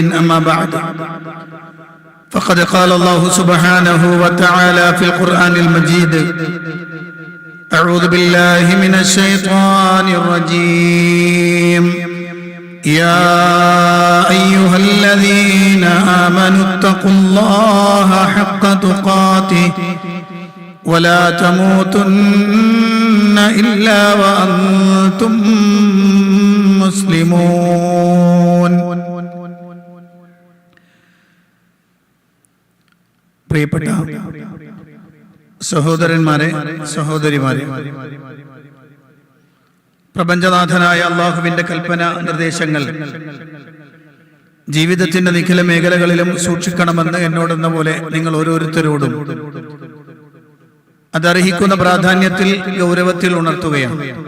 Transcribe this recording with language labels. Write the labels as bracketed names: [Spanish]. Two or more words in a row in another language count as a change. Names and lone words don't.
[Arabic] اما بعد، فقد قال الله سبحانه وتعالى في القرآن المجيد: أعوذ بالله من الشيطان الرجيم، يا أيها الذين آمنوا اتقوا الله حق تقاته ولا تموتن إلا وأنتم مسلمون. [Malayalam] പ്രിയപ്പെട്ട സഹോദരന്മാരെ, സഹോദരിമാരെ, പ്രപഞ്ചനാഥനായ അള്ളാഹുവിന്റെ കൽപ്പന നിർദ്ദേശങ്ങൾ ജീവിതത്തിന്റെ നിഖില മേഖലകളിലും സൂക്ഷിക്കണമെന്ന് എന്നോടെന്ന പോലെ നിങ്ങൾ ഓരോരുത്തരോടും അതർഹിക്കുന്ന പ്രാധാന്യത്തിൽ, ഗൗരവത്തിൽ ഉണർത്തുകയാണ്.